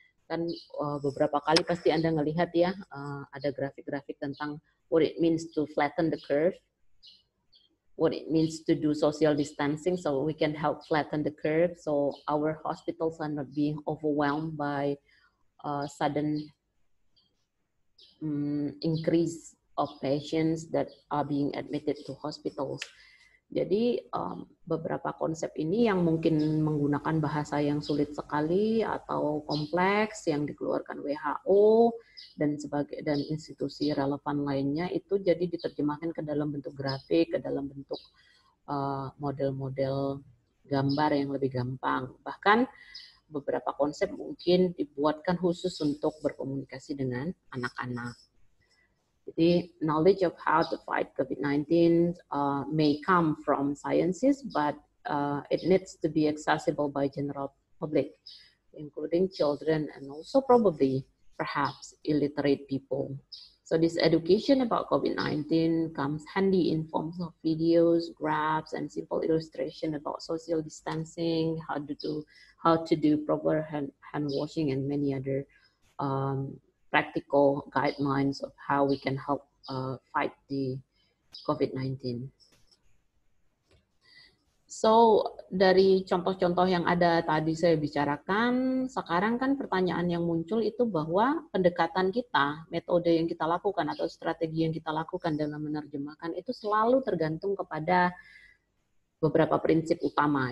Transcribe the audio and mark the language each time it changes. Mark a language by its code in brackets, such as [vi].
[id] Kan beberapa kali pasti Anda ngelihat ya, ada grafik-grafik tentang [en] what it means to flatten the curve, what it means to do social distancing so we can help flatten the curve so our hospitals are not being overwhelmed by sudden increase of patients that are being admitted to hospitals. [id] Jadi beberapa konsep ini yang mungkin menggunakan bahasa yang sulit sekali atau kompleks yang dikeluarkan WHO dan institusi relevan lainnya itu jadi diterjemahkan ke dalam bentuk grafik, ke dalam bentuk model-model gambar yang lebih gampang. Bahkan beberapa konsep mungkin dibuatkan khusus untuk berkomunikasi dengan anak-anak. Jadi [en] knowledge of how to fight COVID-19 may come from sciences, but it needs to be accessible by general public, including children and also probably perhaps illiterate people. So this education about COVID-19 comes handy in forms of videos, graphs, and simple illustration about social distancing, how to do proper hand washing, and many other practical guidelines of how we can help fight the COVID-19. [id] So, dari contoh-contoh yang ada tadi saya bicarakan, sekarang kan pertanyaan yang muncul itu bahwa pendekatan kita, metode yang kita lakukan atau strategi yang kita lakukan dalam menerjemahkan itu selalu tergantung kepada beberapa prinsip utama.